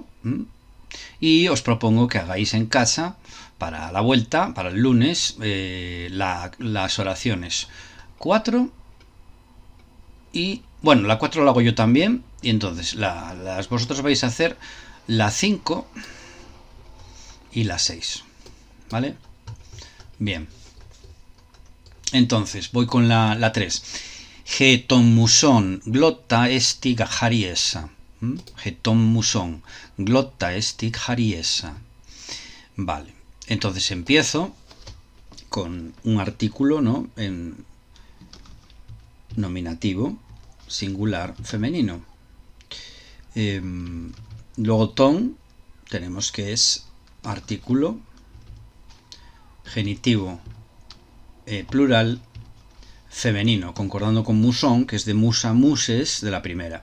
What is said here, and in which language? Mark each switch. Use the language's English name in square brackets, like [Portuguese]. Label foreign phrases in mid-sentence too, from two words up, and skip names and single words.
[Spanish] Y os propongo que hagáis en casa, para la vuelta, para el lunes, las oraciones 4 y, bueno, la 4 la hago yo también, y entonces vosotros vais a hacer la 5 y la 6, ¿vale? Bien. Entonces, voy con la 3. [Greek] ἡ τῶν μουσῶν γλῶττα ἐστὶ χαρίεσσα. ἡ τῶν μουσῶν γλῶττα ἐστὶ χαρίεσσα. [Spanish] Vale. Entonces empiezo con un artículo, ¿no? En nominativo, singular, femenino. Luego ton, tenemos que es artículo, genitivo, plural, femenino, concordando con musón, que es de musa, muses, de la primera.